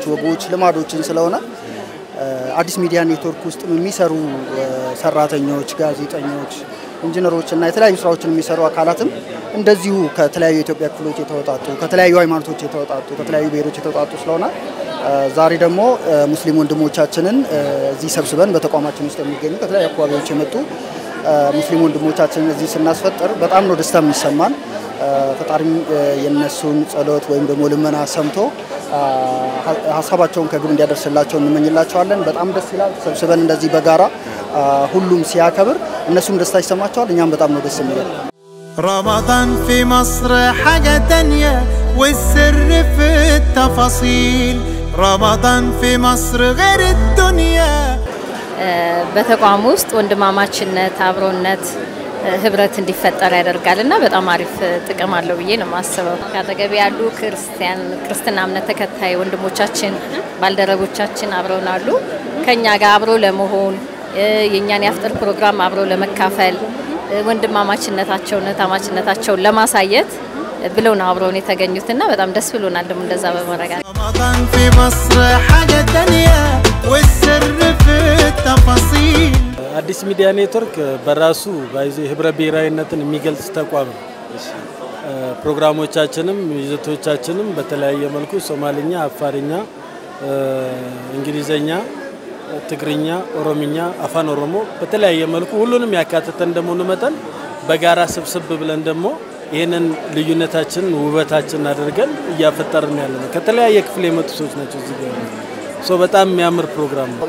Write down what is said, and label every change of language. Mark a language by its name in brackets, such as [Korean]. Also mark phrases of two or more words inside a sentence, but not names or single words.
[Amharic] ወጎች ልማዶችን ስለሆነ አዲስ ሚዲያ ኔትወርክ ውስጥ የሚሰሩ ሰራተኞች ጋዜጠኞች ኢንጂነሮች እና የተለያዩ ስራዎችን የሚሰሩ አካላትም እንደዚሁ ከተለያዩ የኢትዮጵያ ክፍሎች የተወጣጡ ከተለያዩ ሃይማኖቶች የተወጣጡ ከተለያዩ ብሔሮች የተወጣጡ ስለሆነ ዛሬ ደግሞ ሙስሊም ወንድሞቻችንን እዚህ ሰብስበን በተቋማችን ውስጥ የሚገኙ ከተለያዩ አካባቢዎች የመጡ ሙስሊም ወንድሞቻችንን እዚህ ስናስፈጥር በጣም ነው ደስታ የሚሰማን ፈጣሪም የነሱን ጸሎት ወይም ደግሞ ልመና ሰምቶ ሐሳባቸውን ከግብ እንዲያደርስላቸው እንመኝላቸዋለን በጣም ደስ ይላል ሰብስበን እንደዚህ በጋራ ሁሉም ሲያከብር እነሱም ደስታ ይሰማቸዋል እኛም በጣም ነው ደስ የሚለው [Arabic] رمضان في مصر حاجة تانية والسر في التفاصيل رمضان في مصر غير الدنيا [Amharic] በተቋም ውስጥ ወንድማማችነት አብሮነት ህብረት እንዲፈጠር ያደርጋልና በጣም አሪፍ ጥቅም አለው ብዬ ነው ማስበው ካጠገብ ያሉ ክርስቲያን እምነት ተከታይ ወንድሞቻችን ባልደረቦቻችን አብረውናሉ ከኛ ጋር አብሮ ለመሆን የኛን ያፍጥር ፕሮግራም አብሮ ለመካፈል ወንድማማችነታቸውና ታማችነታቸውን ለማሳየት ብለው ነው አብረውን የተገኙትና በጣም ደስ ብሎናል ደሞ እንደዛ በመረጋጋት [Arabic] رمضان في مصر حاجة تانية والسر في التفاصيل [Amharic] አዲስ ሚዲያ ኔትወርክ በራሱ ባይዘ ህብረ ብሔራዊነትን የሚገልጽ ተቋም ፕሮግራሞቻችንም ይዘቶቻችንም በተለያየ መልኩ ሶማሊኛ አፋርኛ እንግሊዘኛ ትግርኛ ኦሮሚኛ አፋን ኦሮሞ በተለያየ መልኩ ሁሉንም ያካተተ እንደሆነ መጠን በጋራ ስብስብ ብለን ደሞ ይሄንን ልዩነታችን ውበታችን አድርገን ያፈጠርን ያለነው ከተለያየ ክፍል የመጡ ሰዎች ናቸው እዚህ ጋር በጣም የሚያምር ፕሮግራም ነው